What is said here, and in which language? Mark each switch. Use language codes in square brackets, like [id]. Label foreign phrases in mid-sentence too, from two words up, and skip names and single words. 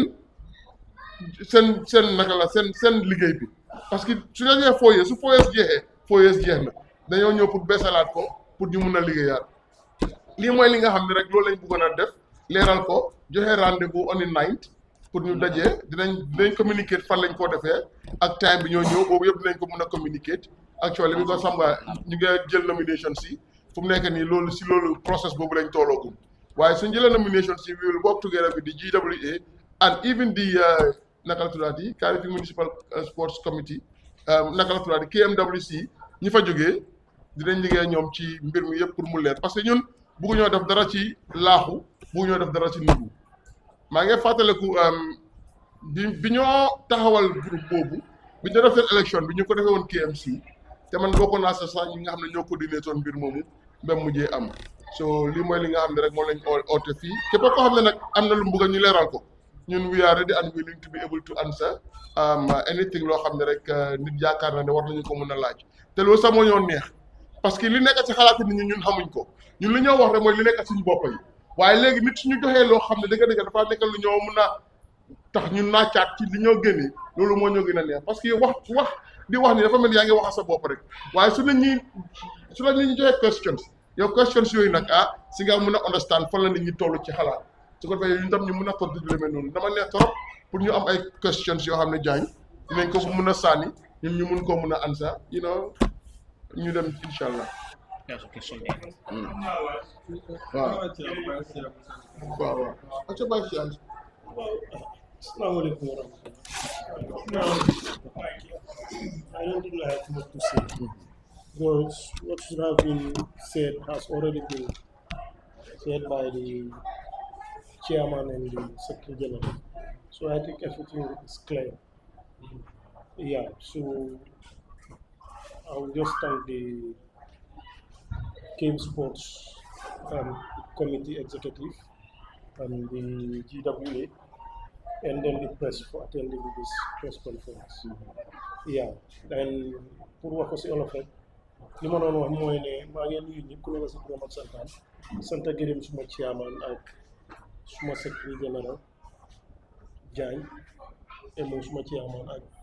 [wo] seen naka la seen liggéey bi parce que su la ñëwee 4 years su 4 years jeexee 4 years jeex na dañoo ñëw pour beesalaat ko pour ñu mun a liggéeyaat lii mooy li nga xam ne rek loolu lañ bëggoon a def leeral ko joxe rendez-vous [en] on the 9th [wo] pour ñu dajee dinañ communiquer fan lañ koo defee ak time bi ñoo ñëw boobu yëpp dinañ ko mun a communiquer actually bi ko xam nga ñu ngi jël nomination si fu mu nekk nii loolu process boobu lañ tooloogum waaye suñ jëlee nomination si [en] we will work together with the GWA and even the [wo] naka la tuddaati Carifing Municipal Sports Committee naka la tuddaati KMWC ñi fa jógee dinañ liggéey ñoom ci mbir mi yëpp pour mu leer parce que ñun bëgguñoo def dara ci laaxu bëgguñoo def dara ci nubu maa ngi fàttaliku bi ñoo taxawal groupe boobu bi ñu def seen élection bi ñu ko defee woon KMC te man bokkoon naa sax ñi nga xam ne ñoo coordonné toon mbir moomu ba mujjee am so lii mooy li nga xam ne rek moo lañ oote fii képp koo xam ne nag am na lu mu bëgg ñu leeral ko ñun [en] we are ready and willing to be able to answer anything [wo] loo xam ne rek nit yaakaar na ne war nañu ko mën a laaj te loolu sax moo ñoo neex parce que li nekk ci xalaati nit ñi ñun xamuñ ko ñun li ñoo wax rek mooy li nekk suñu bopp yi waaye léegi nit suñu joxee loo xam ne dëgg-dëgg dafa nekk lu ñoo mën a tax ñun naacaat ci li ñoo génnee loolu moo ñoo gën a neex parce que wax di wax ni dafa mel yaa ngi wax sa bopp rek waaye su la nit ñi joxee questions yooyu nag si nga mën a understand fan la nit ñi toll ci xalaat su ko defee ñun tam ñu mën a tontu lu mel noonu dama neex trop pour ñu am ay questions yoo xam ne jaañ dinañ ko mën a sànni ñun ñu mun koo mën a answer ñu dem [ar] إن شاء الله. [en] There's a question there. [wo] waaw. acca bàyyi si ànd. [ar] السلام عليكم ورحمة الله. [en] I don't think I have much to say because what should have been said has already been said by the chairman and the secretary general. So I think everything is clear. Yeah, so I will just thank the KM Sports Committee Executive and the GWA and then the press for attending this press conference. Yeah, and [wo] pour wax ko si olof rek li ma doon wax mooy ne maa ngi nuyu ñëpp ku nekk si turam ak santam sant gërëm suma chairman ak suma secretary général Diagne et moom suma chairman ak